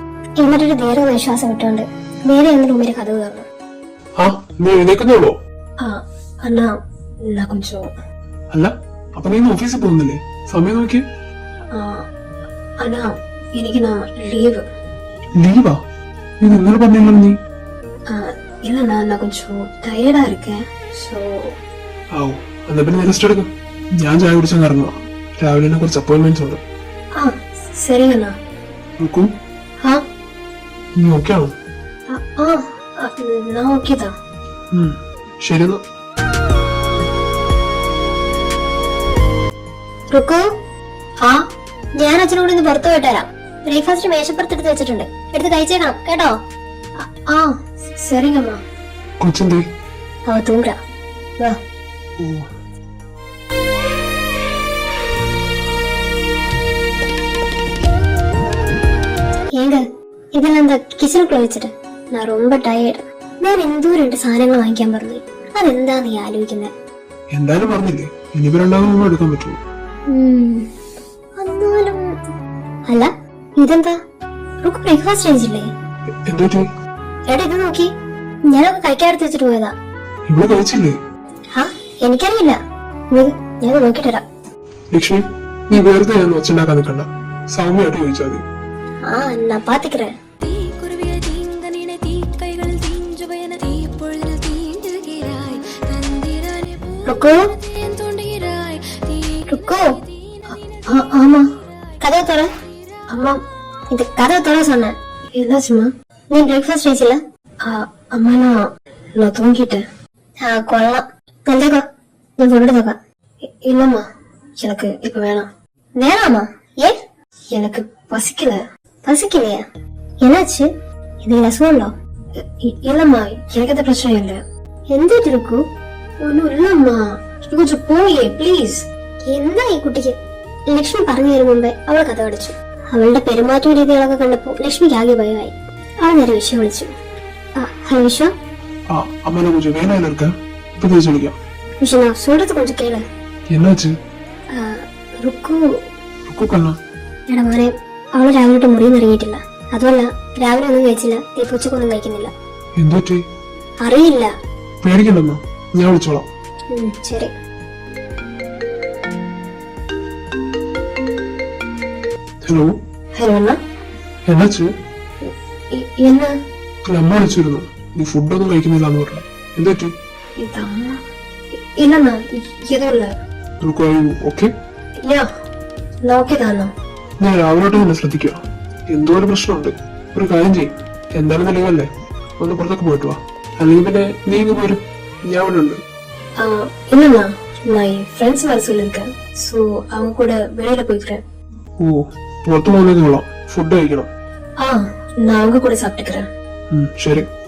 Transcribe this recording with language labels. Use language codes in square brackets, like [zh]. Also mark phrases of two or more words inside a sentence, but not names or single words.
[ml] എന്നിട്ടൊരു ദീർഘനിശ്വാസം വിട്ടുകൊണ്ട് നേരെ എന്ന് റൂമിലെ കഥവ് തുറന്നു. അല്ല, അപ്പൊ നീ ഓഫീസിൽ പോകുന്നില്ലേ? സമയം നോക്കി. എനിക്ക് ലീവ്. ലീവാ? നീ ഇന്നലെ പറഞ്ഞല്ലോ. നീ [ta] இல்லண்ணா, நான் கொஞ்சம் டயர்டா இருக்கேன். [ml] എന്നാ പിന്നെ റെസ്റ്റ് എടുക്കും. ഞാൻ ചായ കുടിച്ചാൽ ഇറങ്ങുക. രാവിലെ കുറച്ച് അപ്പോയിന്റ്മെന്റ്സ് ഉണ്ട്. ശരിയണ്ണാ. നീ ഓക്കെ ആണോ? ശരി. റുക്കു, ഞാൻ അച്ഛനോട് ഇന്ന് പുറത്തു പോയിട്ട് വരാം. ബ്രേക്ക്ഫാസ്റ്റ് മേശപ്പുറത്ത് എടുത്ത് വെച്ചിട്ടുണ്ട്, എടുത്ത് കഴിച്ചേക്കണം കേട്ടോ. [ta] சரிங்கம்மா. [ml] കൊച്ചെന്തേ? [ta] அவ தூங்குறா. வா. ஏங்க இதெல்லாம் இந்த கிச்சனுக்குள்ள வச்சுட்டு நான் ரொம்ப ടയേർഡ്. [ml] ഞാൻ എന്തോ 2 സാധനങ്ങൾ വാങ്ങിക്കാൻ പറഞ്ഞു. അതെന്താ നീ ആലോചിക്കുന്നത്? എന്തായാലും പറഞ്ഞില്ലേ, ഇനിയിപ്പോ രണ്ടാമത് എടുക്കാൻ പറ്റുമോ? എന്നാലും അല്ല, ഇതെന്താ റുക്ക് ബ്രേക്ക്ഫാസ്റ്റ് കഴിച്ചില്ലേ? എന്തോ എടാ ഇത് നോക്കി, ഞാനൊക്കെ കഴിക്കാറുത്ത് വെച്ചിട്ട് പോയതാ. ഇവിടെ കഴിച്ചില്ലേ? എനിക്കറിയില്ല, ഞാൻ നോക്കിട്ട് വരാം. ലക്ഷ്മി, നീ വെറുതെ ഞാൻ ഒച്ചുണ്ടാക്കാൻ നിൽക്കണ്ട. സൗമ്യമായിട്ട് ചോദിച്ചാൽ മതി. [ta] நான் பாத்துக்கிறேன். ஆமா, கதவை தர. அம்மா, இது கதவை தர சொன்னேன். என்னாச்சுமா? நீ பிரேக்ஃபாஸ்ட் കഴിച്ചില്ല? அம்மா, நான் தூங்கிட்டேன். கொள்ளலாம். எந்தக்கா நான் சொல்லிட்டு இல்லம்மா, எனக்கு இப்ப வேணாம். வேணாமா? ஏன்? எனக்கு பசிக்கல. பசிக்கலையா? என்னாச்சு? இது ரசம்ல? இல்லம்மா, எனக்கு எந்த பிரச்சனையும் இல்ல. [ml] എന്തിട്ട് ഇരിക്കൂ? ഒന്നും ഇല്ലമ്മ, கொஞ்சம் പോയേ പ്ലീസ്. എന്താ ഈ കുട്ടിക്ക്? ലക്ഷ്മി പറഞ്ഞു തരും മുമ്പേ അവൾ കഥ അടച്ചു. അവളുടെ പെരുമാറ്റ രീതികളൊക്കെ കണ്ടപ്പോ ലക്ഷ്മിക്ക് ആകെ ഭയമായി. അവൾ നേരെ വിശ്വ വിളിച്ചു. ഹലോ വിശ്വ. വിശ്വ, [ta] நான் சொல்றது கொஞ்சம் கேளு. என்னாச்சு? ருக்கு. [ml] എടാ മോനെ, അവള് രാവിലെ മുറിയിൽ ഇറങ്ങിയിട്ടില്ല. അതുമല്ല, രാവിലെ ഒന്നും കഴിച്ചില്ല, ഉച്ചക്കൊന്നും കഴിക്കുന്നില്ല. അറിയില്ല. പേടിക്കണ്ടമ്മ, ഞാൻ വിളിച്ചോളാം. ശരി. ഹലോ. ഹലോ അണ്ണ. [ta] എന്നാച്ചു? [ml] എന്നാ? അമ്മ വിളിച്ചിരുന്നു, നീ ഫുഡൊന്നും കഴിക്കുന്നില്ലാന്ന് പറഞ്ഞു. എന്താ? [ta] இல்லண்ணா, எதுவும் இல்ல. [ml] ഞാൻ രാവിലോട്ട് തന്നെ ശ്രദ്ധിക്കുക. എന്തോ ഒരു പ്രശ്നമുണ്ട്. ഒരു കാര്യം ചെയ്യും, എന്തായാലും നിലവല്ലേ, ഒന്ന് പുറത്തൊക്കെ പോയിട്ട് വാ. അല്ലെങ്കിൽ പിന്നെ നീ ഇങ്ങ് പോരും, ഞാൻ ഇവിടെ ഉണ്ട്. [ta] இல்லண்ணா, நான் என் ஃப்ரெண்ட்ஸ் வர சொல்லிருக்கேன். சோ அவங்க கூட வெளியில போய்க்கிறேன். [ml] ഓ, പുറത്തു പോകുന്നത് കൊള്ളാം. ഫുഡ് കഴിക്കണം. [ta] நான் அவங்க கூட சாப்பிட்டுக்கிறேன். [ml] ശരി.